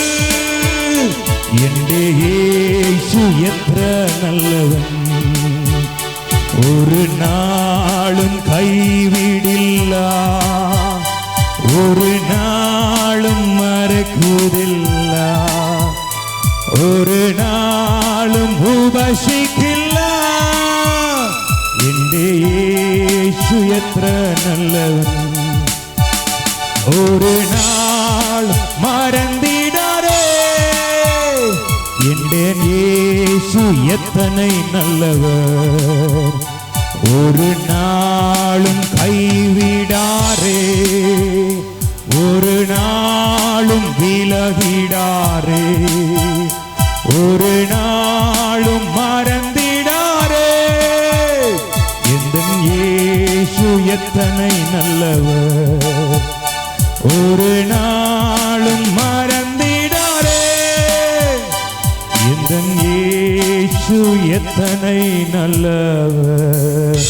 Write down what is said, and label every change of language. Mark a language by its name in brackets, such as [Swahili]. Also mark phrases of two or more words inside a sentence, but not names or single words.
[Malayalam] എന്റെ യേശു എത്ര നല്ലവൻ ഒരു നാളും കൈവിടില്ല ഒരു നാളും മറക്കുന്നില്ല ഒരു നാളും ഉപേക്ഷിക്കില്ല എന്റെ യേശു എത്ര നല്ലവൻ ഒരു നാൾ മറന്നിടാതെ എന്റെ യേശു [Tamil] എത്തனை நல்லவர் ஒரு நாளும் கைவிடாரே ஒரு நாளும் விலகிடாரே ஒரு நாளும் மறந்திடாரே எந்தன் இயேசு எத்தனை நல்லவர் ஒரு நாளும் மறந்திடாரே எந்தன் இயேசு எத்தனை நல்லவர்.